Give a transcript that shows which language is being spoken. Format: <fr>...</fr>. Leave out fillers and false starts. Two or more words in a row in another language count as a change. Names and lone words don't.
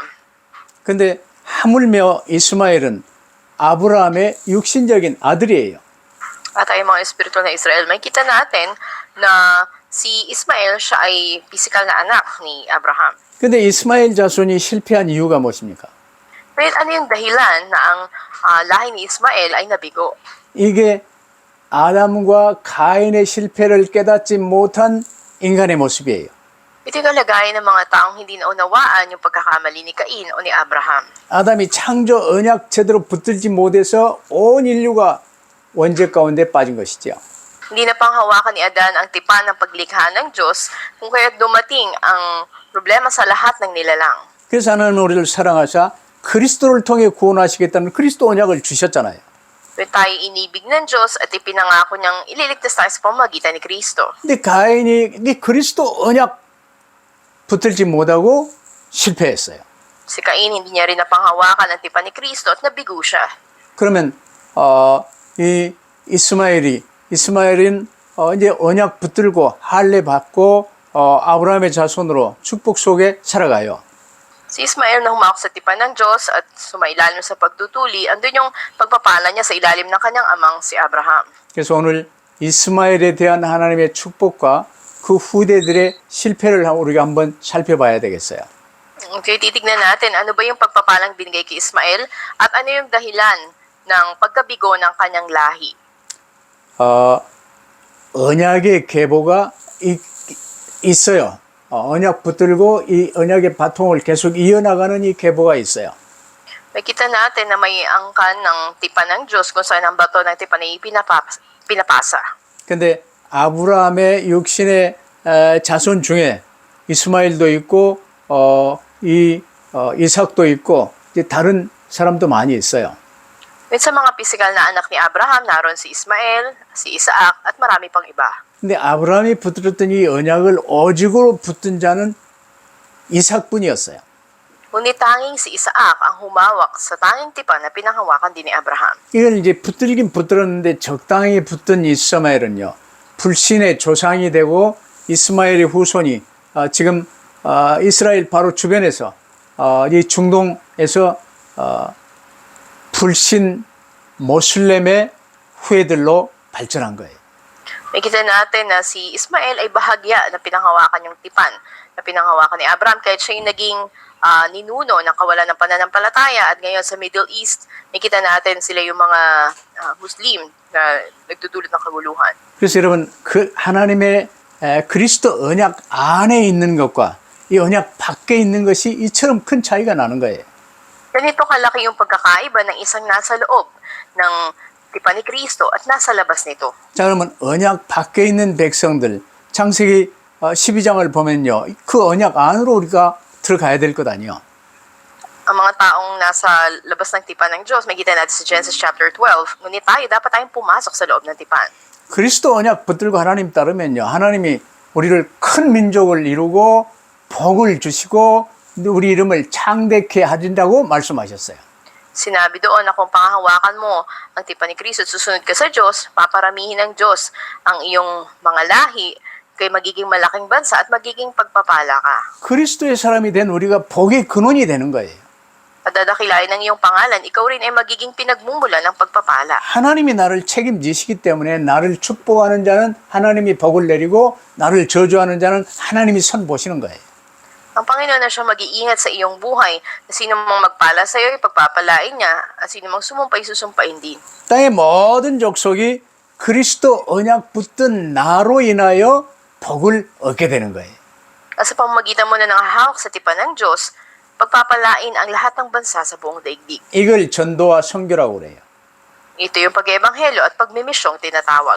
<ko>근데 하물며 이스마엘은 아브라함의 육신적인 아들이에요.</ko> <tl>At tayo mga espiritual na Israel, may kita natin na si Ismael, siya ay physical na anak ni Abraham.</tl> <ko>근데 이스마엘 자손이 실패한 이유가 무엇입니까?</ko> <tl>Pero ano yung dahilan na ang lahi ni Ismael ay nabigo?</tl> <ko>이게 아담과 가인의 실패를 깨닫지 못한 인간의 모습이에요.</ko> <tl>Ito'y kalagayan ng mga taong hindi naunawaan yung pagkakamali ni Cain o ni Abraham.</tl> <ko>아담이 창조 언약 제대로 붙들지 못해서 온 인류가 원죄 가운데 빠진 것이죠.</ko> <tl>Hindi na panghawakan ni Adan ang tipan ng paglikha ng Diyos kung kaya't dumating ang problema sa lahat ng nilalang.</tl> <ko>그래서 하나님 우리를 사랑하사 그리스도를 통해 구원하시겠다는 그리스도 언약을 주셨잖아요.</ko> <tl>Kaya tayo inibig ng Diyos at ipinangako niyang ililigtas tayo sa pamamagitan ni Kristo.</tl> <ko>근데 가인이 이 그리스도 언약 붙들지 못하고 실패했어요.</ko> <tl>Si Cain hindi niya rin napanghawakan ang tipan ni Kristo at nabigo siya.</tl> <ko>그러면 이 이스마엘은 이제 언약 붙들고 할례 받고 아브라함의 자손으로 축복 속에 살아가요.</ko> <tl>Si Ismael na humawak sa tipan ng Diyos at sumailalim sa pagtutuli, andun yung pagpapala niya sa ilalim ng kanyang amang si Abraham.</tl> <ko>그래서 오늘 이스마엘에 대한 하나님의 축복과 그 후대들의 실패를 우리가 한번 살펴봐야 되겠어요.</ko> <tl>Kaya titignan natin ano ba yung pagpapalang binigay kay Ismael at ano yung dahilan ng pagkabigo ng kanyang lahi.</tl> <ko>언약의 계보가 있어요. 언약 붙들고 이 언약의 바통을 계속 이어나가는 이 계보가 있어요.</ko> <tl>Makita natin na may angkan ng tipan ng Diyos kung saan ang bato ng tipan ay pinapasa.</tl> <ko>근데 아브라함의 육신의 자손 중에 이스마엘도 있고 이삭도 있고 이제 다른 사람도 많이 있어요.</ko> <tl>At sa mga pisikal na anak ni Abraham, naroon si Ismael, si Isaac, at marami pang iba.</tl> <ko>근데 아브라함이 붙들었던 이 언약을 오직으로 붙든 자는 이삭뿐이었어요.</ko> <tl>Ngunit tanging si Isaac ang humawak sa tanging tipan na pinanghawakan din ni Abraham.</tl> <ko>이걸 이제 붙들긴 붙들었는데 적당히 붙든 이스마엘은요. 불신의 조상이 되고 이스마엘의 후손이 지금 이스라엘 바로 주변에서 이 중동에서 불신 모슬렘의 후예들로 발전한 거예요.</ko> <tl>Makita natin na si Ismael ay bahagya na pinanghawakan yung tipan na pinanghawakan ni Abraham kahit siya yung naging ninuno ng kawalan ng pananampalataya at ngayon sa</tl> <en>Middle East,</en> <tl>makita natin sila yung mga Muslim na nagdudulot ng kaguluhan.</tl> <ko>그래서 여러분 그 하나님의 그리스도 언약 안에 있는 것과 이 언약 밖에 있는 것이 이처럼 큰 차이가 나는 거예요.</ko> <tl>Ganito kalaki yung pagkakaiba ng isang nasa loob ng tipan ni Kristo at nasa labas nito.</tl> <ko>자, 그러면 언약 밖에 있는 백성들, 창세기 12장을 보면요. 그 언약 안으로 우리가 들어가야 될 것 아니에요.</ko> <tl>Ang mga taong nasa labas ng tipan ng Diyos, makita natin sa Genesis chapter 12, ngunit dapat tayong pumasok sa loob ng tipan.</tl> <ko>그리스도 언약 붙들고 하나님 따르면요. 하나님이 우리를 큰 민족을 이루고 복을 주시고 우리 이름을 창대케 하신다고 말씀하셨어요.</ko> <tl>Sinabi doon na kung pangahawakan mo ang tipan ni Kristo at susunod ka sa Diyos, paparamihin ng Diyos ang iyong mga lahi, kay magiging malaking bansa at magiging pagpapala ka.</tl> <ko>그리스도의 사람이 된 우리가 복의 근원이 되는 거예요.</ko> <tl>At dadakilain ng iyong pangalan, ikaw rin ay magiging pinagmumula ng pagpapala.</tl> <ko>하나님이 나를 책임지시기 때문에 나를 축복하는 자는 하나님이 복을 내리고 나를 저주하는 자는 하나님이 선 보시는 거예요.</ko> <tl>Ang Panginoon na siya mag-iingat sa iyong buhay, na sino mang magpala sa iyo, ipagpapalain niya, at sino mang sumumpay, susumpain din.</tl> <ko>땅의 모든 족속이 그리스도 언약 붙든 나로 인하여 복을 얻게 되는 거예요.</ko> <tl>At sa pamamagitan mo na nakahawak sa tipan ng Diyos, pagpapalain ang lahat ng bansa sa buong daigdig.</tl> <ko>이걸 전도와 선교라고 그래요.</ko> <tl>Ito yung pag-ebanghelyo at pagmimisyong tinatawag.</tl>